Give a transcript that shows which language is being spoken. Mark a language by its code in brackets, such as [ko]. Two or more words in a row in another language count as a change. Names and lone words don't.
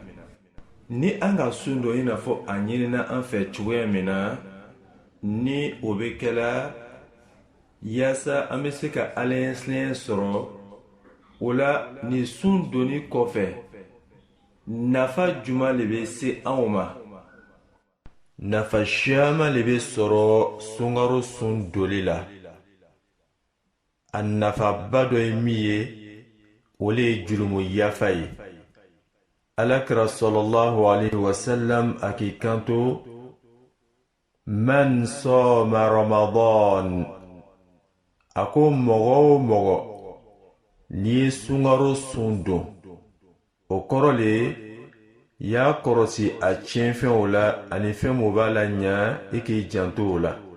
[bm] Ni an ka sun don i n'a fɔ a ɲinina an fɛ cogoya min na, ni o bɛ kɛla yaasa an bɛ se ka alaɲɛsilen sɔrɔ, o la ni sun donni kɔfɛ nafa juma le bɛ se anw ma. Nafa caman le bɛ sɔrɔ sunkaro sun doli la. A nafaba dɔ ye min ye, o le ye jurumu yafa ye. Alakira [ar] صلى الله عليه وسلم [bm] a k'i kanto: [ar] من صام رمضان. [bm] A ko mɔgɔ o mɔgɔ n'i ye sunkaro sun don, o kɔrɔ le y'a kɔrɔsi a tiɲɛfɛnw la ani fɛn min b'a la ɲa i k'i janto o la.